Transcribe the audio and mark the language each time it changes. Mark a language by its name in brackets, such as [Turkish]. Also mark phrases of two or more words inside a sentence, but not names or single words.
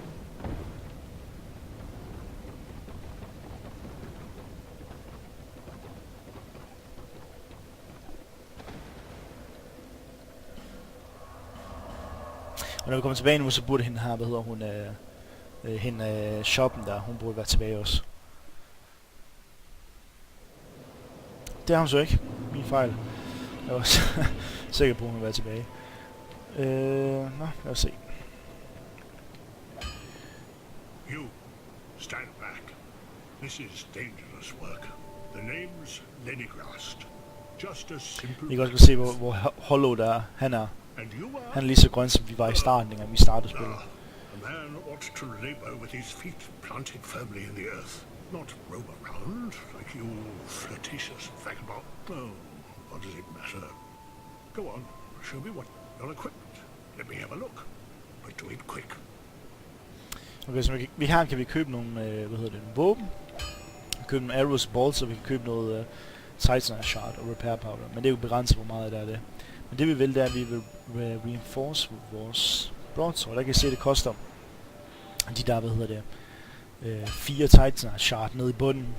[Danish] Og når vi kommer tilbage nu, så burde hende her, hvad hedder hun, hende shoppen der, hun burde være tilbage også. Det har hun så ikke. Min fejl. Jeg var sikker på, at hun vil være tilbage. Lad os se. [English] You, stand back. This is dangerous work. The name's Lenigrast. Just a simple... [Danish] I kan også se, hvor hollow der er. Han er lige så grøn, som vi var i starten, da vi startede spillet. [English] A man ought to labor with his feet planted firmly in the earth, not roam around like you flirtatious vagabond. Oh, what does it matter? Go on, show me what you're equipped. Let me have a look, but do it quick. [Danish] Okay, så her kan vi købe nogle, nogle våben. Vi kan købe nogle arrows og balls, og vi kan købe noget Titanite shard og [English] repair powder. [Danish] Men det er jo begrænset, hvor meget der er det. Men det vi vil, det er, at vi vil reinforce vores broadsword. Der kan I se, at det koster de der, 4 Titanite shard nede i bunden.